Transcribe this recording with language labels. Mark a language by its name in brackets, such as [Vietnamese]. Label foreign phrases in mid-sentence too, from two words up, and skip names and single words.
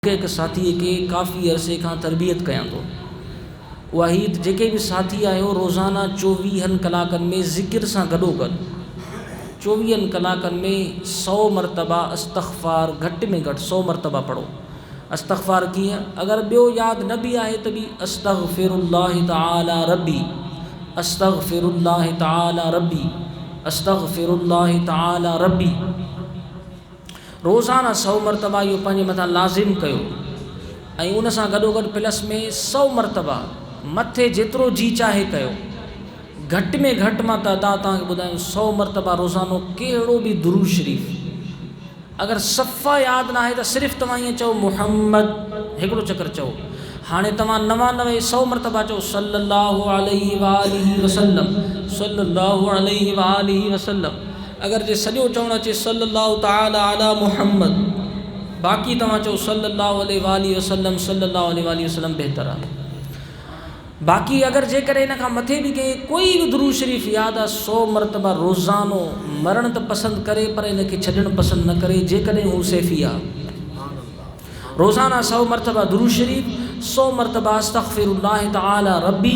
[Hindi] एक साथी के काफ़ी अरसे का [Sindhi] तरबियत कयां तो वही जेके भी साथी आयो रोज़ाना 24 कलाकनि में ज़िक्र सां गॾोगॾु 24 कलाकनि में 100 मरतबा इस्तग़फ़ार घटि में घटि 100 मरतबा पढ़ो। इस्तग़फ़ार कीअं, अगर ॿियो यादि न बि आहे त बि [Arabic] أستغفر الله تعالى ربي, أستغفر الله تعالى ربي, أستغفر الله تعالى ربي [Sindhi] रोज़ाना 100 मरतबा इहो पंहिंजे मथां लाज़िम कयो। ऐं उन सां गॾोगॾु प्लस में 100 मरतबा मथे जेतिरो जी चाहे कयो। घटि में घटि मां तइदाद तव्हांखे ॿुधायां 100 मरतबा रोज़ानो कहिड़ो बि दुरूद शरीफ़। अगर सफ़ा यादि न आहे त सिर्फ़ु तव्हां ईअं चओ मुहम्मद, हिकिड़ो चकर चओ। हाणे तव्हां 99 100 मरतबा चओ [Arabic] صلى الله عليه وآله وسلم, صلى الله عليه وآله وسلم. [Sindhi] अगर जे सॼो चवणु अचे [Arabic] صلى الله تعالى على محمد, [Sindhi] बाक़ी तव्हां चओ [Arabic] صلى الله عليه وآله وسلم, صلى الله عليه وآله وسلم [Sindhi] बहितर आहे। बाक़ी अगर जेकॾहिं इन खां मथे बि कंहिं कोई बि दुरूद शरीफ़ यादि आहे 100 मरतबा रोज़ानो मरण त पसंदि करे पर इनखे छॾणु पसंदि न करे, जेकॾहिं हू सैफ़ी आहे। रोज़ाना 100 मरतबा दुरूद शरीफ़, 100 मरतबा [Arabic] أستغفر الله تعالى ربي.